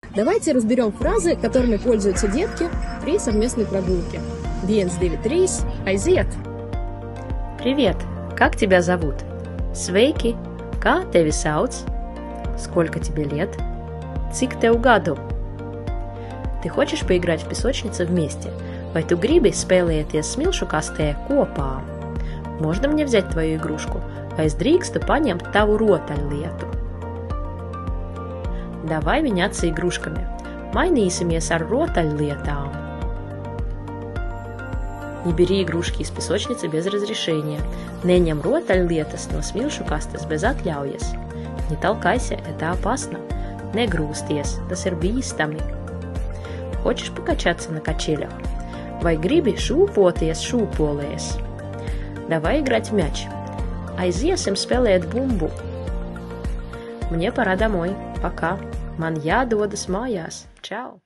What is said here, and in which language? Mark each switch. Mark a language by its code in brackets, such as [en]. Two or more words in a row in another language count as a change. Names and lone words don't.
[ru] Давайте разберем фразы, которыми пользуются детки при совместной прогулке. [lv] Viens, divi, trīs, aiziet! [ru] Привет, как тебя зовут? [lv] Sveiki, kā tevi sauc? [ru] Сколько тебе лет? [lv] Cik tev gadu? [ru] Ты хочешь поиграть в песочнице вместе? [lv] Vai tu gribi spēlēties smilšu kastē kopā? [ru] Можно мне взять твою игрушку? [lv] Vai es drīkstu paņemt tavu rotaļlietu? [ru] Давай меняться игрушками. [lv] Mainīsimies ar rotaļlietām. [ru] Не бери игрушки из песочницы без разрешения. [lv] Neņem rotaļlietas no smilšu kastes bez atļaujas. [ru] Не толкайся, это опасно. [lv] Negrūsties, tas ir bīstami. [ru] Хочешь покачаться на качелях? [lv] Vai gribi šūpoties šūpolēs? [ru] Давай играть в мяч. [lv] Aiziesim spēlēt bumbu. [ru] Мне пора домой. Пока. [lv] Man jādodas mājās. Čau!